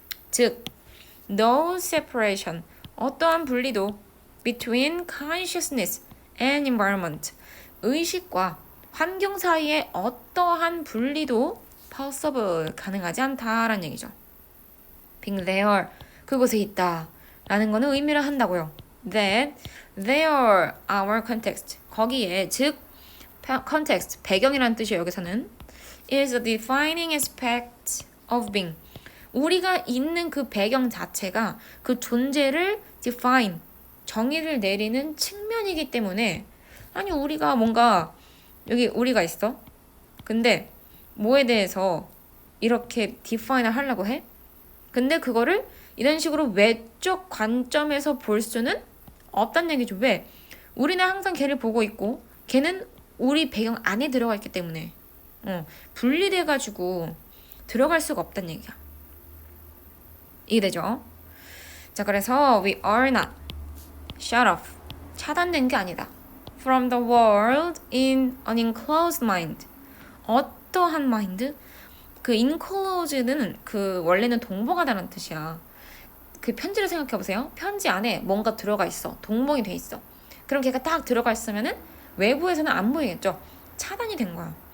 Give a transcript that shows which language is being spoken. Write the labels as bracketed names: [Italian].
[Korean] 즉, [English] no separation, [Korean] 어떠한 분리도 [English] between consciousness and environment, [Korean] 의식과 환경 사이에 어떠한 분리도 possible, 가능하지 않다라는 얘기죠. [English] being there, [Korean] 그곳에 있다 라는 거는 의미를 한다고요. [English] that there, our context, [Korean] 거기에 즉 [English] context, [Korean] 배경이라는 뜻이에요. 여기서는 [English] is a defining aspect of being, [Korean] 우리가 있는 그 배경 자체가 그 존재를 define, 정의를 내리는 측면이기 때문에, 아니 우리가 뭔가 여기 우리가 있어. 근데 뭐에 대해서 이렇게 define을 하려고 해? 근데 그거를 이런 식으로 외적 관점에서 볼 수는 없단 얘기죠. 왜? 우리는 항상 걔를 보고 있고 걔는 우리 배경 안에 들어가 있기 때문에 분리돼가지고 들어갈 수가 없단 얘기야. 이해되죠? 자, 그래서 [English] we are not shut off, [Korean] 차단된 게 아니다. [English] from the world in an enclosed mind. [Korean] 어떠한 mind? 그 enclosed는 그 원래는 동봉하다는 뜻이야. 그 편지를 생각해보세요. 편지 안에 뭔가 들어가 있어. 동봉이 돼 있어. 그럼 걔가 딱 들어가 있으면은 외부에서는 안 보이겠죠. 차단이 된 거야.